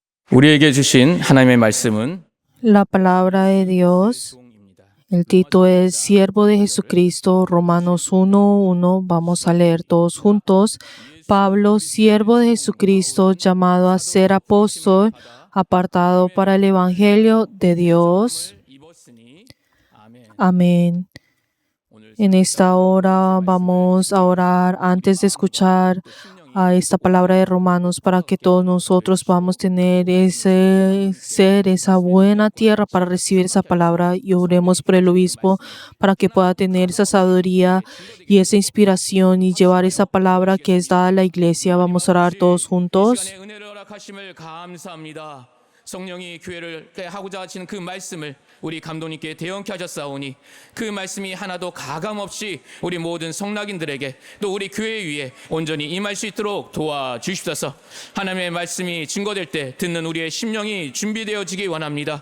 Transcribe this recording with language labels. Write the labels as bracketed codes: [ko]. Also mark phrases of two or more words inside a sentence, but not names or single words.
[ko] 우리에게 주신 하나님의 말씀은 [es] La palabra de Dios, el título es Siervo de Jesucristo, Romanos 1:1. Vamos a leer todos juntos. Pablo, siervo de Jesucristo, llamado a ser apóstol, apartado para el Evangelio de Dios. [ko] 입었으니 아멘. [es] Amén. En esta hora vamos a orar antes de escuchar a esta palabra de Romanos para que todos nosotros podamos tener esa buena tierra para recibir esa palabra, y oremos por el obispo para que pueda tener esa sabiduría y esa inspiración y llevar esa palabra que es dada a la iglesia. Vamos a orar todos juntos. [ko] 시간에 은혜를 허락하심을 감사합니다. 성령이 교회를 하고자 하시는 그 말씀을 우리 감독님께 대언케 하셨사오니 그 말씀이 하나도 가감 없이 우리 모든 성락인들에게 또 우리 교회 위에 온전히 임할 수 있도록 도와주십소서. 하나님의 말씀이 증거될 때 듣는 우리의 심령이 준비되어지기 원합니다.